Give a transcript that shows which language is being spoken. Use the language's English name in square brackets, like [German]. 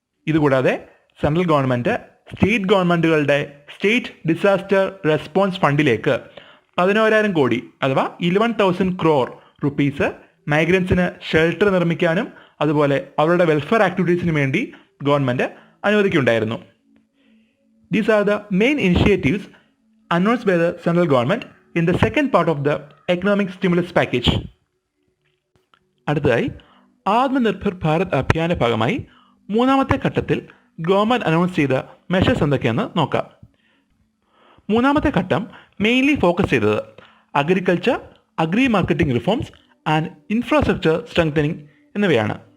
[Malayalam] ഇതുകൂടാതെ central government state ഗവൺമെൻറ്റുകളുടെ state disaster response ഫണ്ടിലേക്ക് 11,000 കോടി അഥവാ 11,000 crore റുപ്പീസ് മൈഗ്രൻസിന് ഷെൽട്ടർ നിർമ്മിക്കാനും അതുപോലെ അവരുടെ വെൽഫെയർ ആക്ടിവിറ്റീസിന് വേണ്ടി government അനുവദിക്കുകയുണ്ടായിരുന്നു. [English] These are the main initiatives announced by the central government in the second part of the economic stimulus package. [Malayalam] അടുത്തതായി ആത്മനിർഭർ ഭാരത് അഭിയാന്റെ ഭാഗമായി 3ാമത്തെ ഘട്ടത്തിൽ ഗവൺമെൻറ് അനൗൺസ് ചെയ്ത മെഷേഴ്സ് എന്തൊക്കെയെന്ന് നോക്കാം. 3ാമത്തെ ഘട്ടം മെയിൻലി ഫോക്കസ് ചെയ്തത് agriculture, agri marketing reforms and infrastructure strengthening എന്നിവയാണ്.